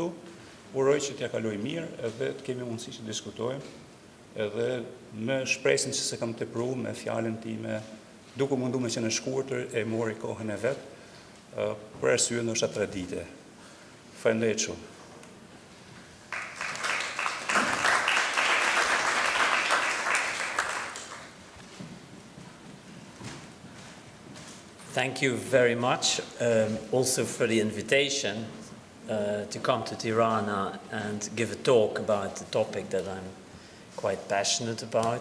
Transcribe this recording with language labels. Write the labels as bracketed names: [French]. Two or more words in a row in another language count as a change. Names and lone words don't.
[Albanian] Uroj që t'ja kaloj mirë edhe të kemi mundësi që diskutojmë edhe me shpresën që se kam tepruar me fjalën time, duke munduar me qenë shkurtër e mori kohën e vet, për arsye ndoshta tradite. Faleminderit shumë. [English] Thank you very much also for the invitation to come to Tirana and give a talk about the topic that I'm quite passionate about.